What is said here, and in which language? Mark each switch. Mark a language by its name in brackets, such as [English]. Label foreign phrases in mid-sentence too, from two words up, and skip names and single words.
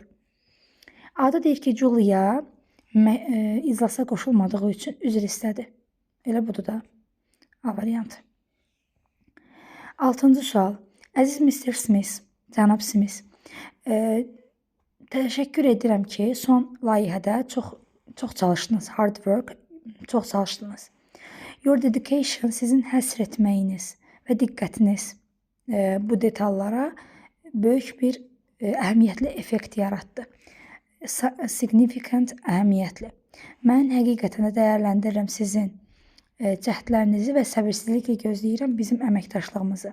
[Azerbaijani] Ada deyir ki, Julia iclasa qoşulmadığı üçün üzr istədi. Elə budur da A variantı. 6-cı sual. Əziz Mr. Smith, cənab Smith, təşəkkür edirəm ki, son layihədə çox çalışdınız, [English] hard work, [Azerbaijani] çox çalışdınız. [English] Your dedication, [Azerbaijani] sizin həsr etməyiniz və diqqətiniz bu detallara böyük bir əhəmiyyətli effekt yaratdı. Significant, əhəmiyyətli. Mən həqiqətən də dəyərləndirirəm sizin cəhdlərinizi və səbirsizliklə gözləyirəm bizim əməkdaşlığımızı.